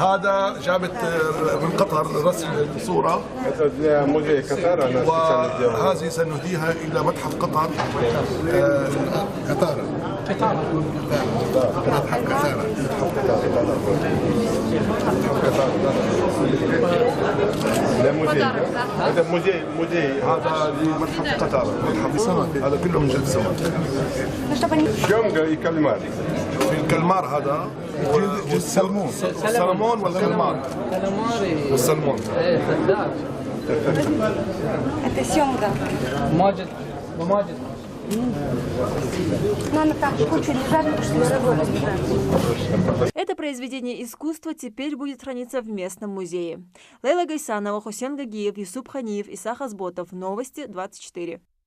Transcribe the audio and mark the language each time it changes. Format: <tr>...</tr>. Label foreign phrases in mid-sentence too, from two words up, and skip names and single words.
<ru>Это для музея Катара, она специально делала. Для музея. Это музей.</ru> <ar>هذا لمتحف قطر متحف السمك هذا كله من جلد سمك.</ar> <ru>Семга и кальмар.</ru> <ar>الكلمار هذا والسلمون السلمون والكلمار والسلمون.</ar> <ru>Это семга. ماجد. Но она так кучу лежат, потому что работает. Это произведение искусства теперь будет храниться в местном музее. Лейла Гайсанова, Хусен Гагиев, Юсуп Ханиев, Иса Хазботов. Новости 24.</ru>